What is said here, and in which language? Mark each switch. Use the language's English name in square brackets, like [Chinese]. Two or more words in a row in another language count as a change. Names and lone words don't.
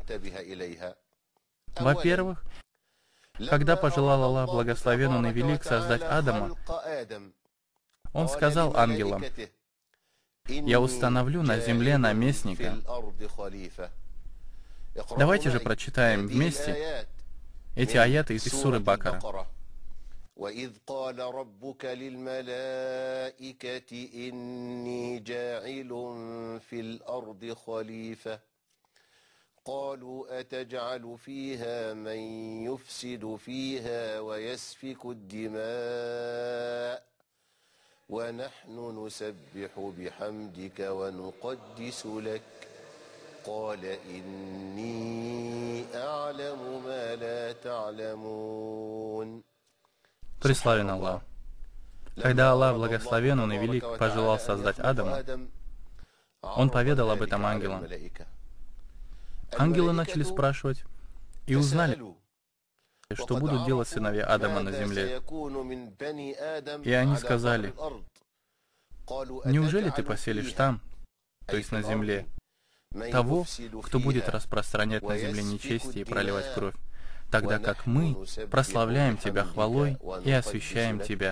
[Russian] Во-первых, когда пожелал Аллах, благословен Он и велик, создать Адама, Он сказал ангелам: «Я установлю на земле наместника». Давайте же прочитаем вместе эти аяты из суры Бакара. [Arabic] وَإِذْ قَالَ رَبُّكَ لِلْمَلَائِكَةِ إِنِّي جَاعِلٌ فِي الْأَرْضِ خَلِيفَةً قَالُوا أَتَجْعَلُ فِيهَا مَن يُفْسِدُ فِيهَا وَيَسْفِكُ الدِّمَاءَ وَنَحْنُ نُسَبِّحُ بِحَمْدِكَ وَنُقَدِّسُ لَكَ قَالَ إِنِّي أَعْلَمُ مَا لَا تَعْلَمُونَ. [Russian] Преславен Аллах. Когда Аллах, благословен Он и велик, пожелал создать Адама, Он поведал об этом ангелам. Ангелы начали спрашивать и узнали, что будут делать сыновья Адама на земле. И они сказали: неужели ты поселишь там, то есть на земле, того, кто будет распространять на земле нечестие и проливать кровь, тогда как мы прославляем Тебя хвалой и освящаем Тебя?